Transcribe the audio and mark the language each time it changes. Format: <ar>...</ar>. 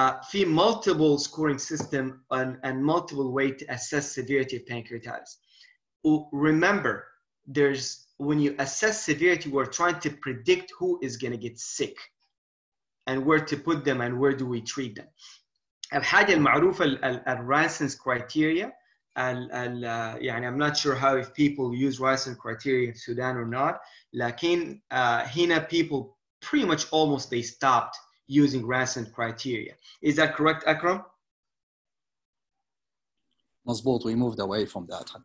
<en>في multiple scoring system and multiple way to assess severity of pancreatitis. Remember, when you assess severity, we're trying to predict who is going to get sick and where to put them and where do we treat them.</en> <ar>الحاجة المعروفة الرانسون's criteria.</ar> <en>يعني I'm not sure how if people use Ranson criteria in Sudan or not. لكن هنا people pretty much almost they stopped using Ranson criteria. Is that correct, Akram? مظبوط, we moved away from that.</en>